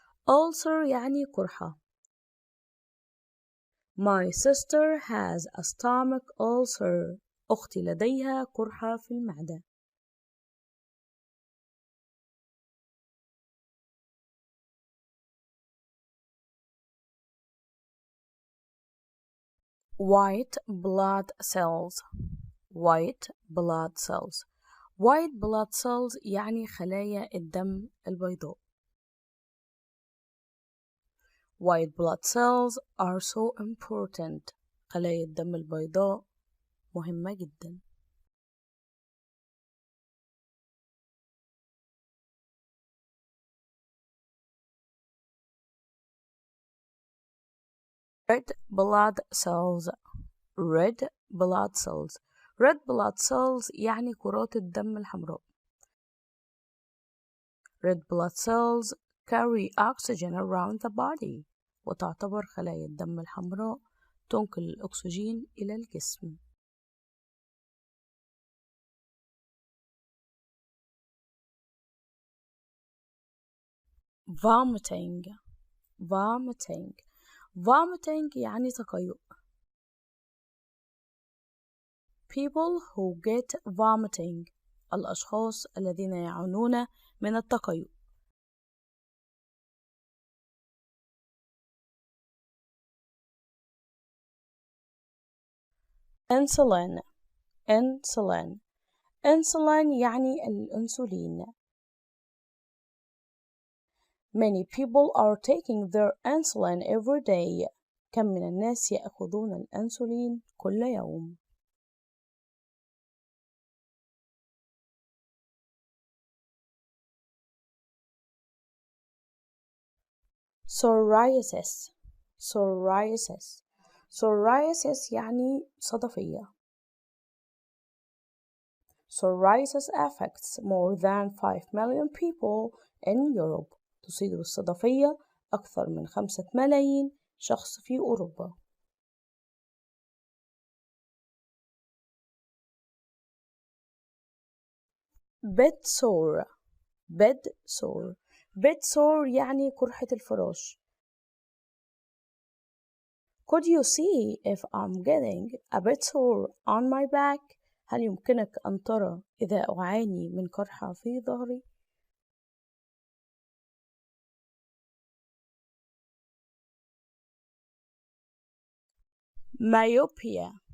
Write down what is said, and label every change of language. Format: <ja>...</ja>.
<ar>ulcer يعني قرحة.</ar> <en>My sister has a stomach ulcer.</en> <ar>أختي لديها قرحة في المعدة.</ar> <en>white blood cells. white blood cells.</en> <ar>white blood cells يعني خلايا الدم البيضاء.</ar> <en>white blood cells are so important.</en> <ar>خلايا الدم البيضاء مهمة جدا.</ar> <en>red blood cells. red blood cells.</en> <ar>red blood cells يعني كرات الدم الحمراء.</ar> <en>red blood cells carry oxygen around the body.</en> <ar>وتعتبر خلايا الدم الحمراء تنقل الأكسجين إلى الجسم.</ar> <en>vomiting. vomiting. vomiting</en> <ar>يعني تقيؤ.</ar> <en>people who get vomiting.</en> <ar>الأشخاص الذين يعانون من التقيؤ.</ar> <en>insulin. insulin.</en> <ar>insulin يعني الأنسولين.</ar> <en>many people are taking their insulin every day.</en> <ar>كم من الناس يأخذون الأنسولين كل يوم.</ar> <en>psoriasis. psoriasis. psoriasis</en> <ar>يعني صدفية.</ar> <en>psoriasis affects more than 5 million people in Europe.</en> <ar>تصيب الصدفية أكثر من 5 ملايين شخص في أوروبا.</ar> <en>bed sore. bed sore.</en> <ar>bed sore يعني قرحة الفراش.</ar> <en>Could you see if I'm getting a bed sore on my back؟</en> <ar>هل يمكنك أن ترى إذا أعاني من قرحة في ظهري؟</ar> <en>myopia.</en>